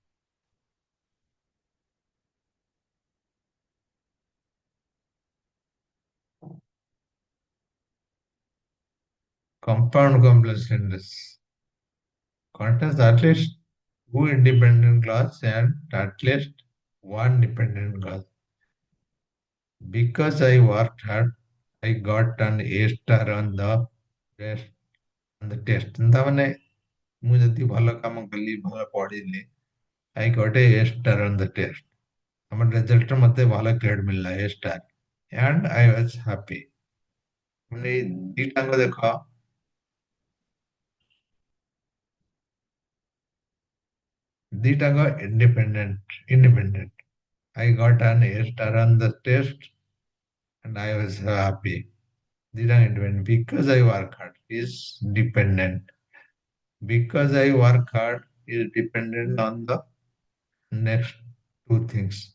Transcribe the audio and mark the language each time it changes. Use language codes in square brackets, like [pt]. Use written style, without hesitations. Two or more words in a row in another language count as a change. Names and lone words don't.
[en] Compound complex sentence contains at least two independent class and at least one dependent class. Because I worked hard, I got an A star on the test. On the test. [or] ତାମାନେ ମୁଁ ଯଦି ଭଲ କାମ କଲି ଭଲ ପଢିଲି [en] I got a A star on the test. [or] ଆମ ରେଜଲ୍ଟରେ ମତେ ଭଲ ଗ୍ରେଡ୍ ମିଳିଲା [en] A star and I was happy. [or] ମାନେ ଏଇ ଦିଟାଙ୍କ ଦେଖ ଦିଟାଙ୍କ independent. [en] I got an A star on the test and I was happy. Dividend independent because I work hard is dependent. Because I work hard is dependent on the next two things.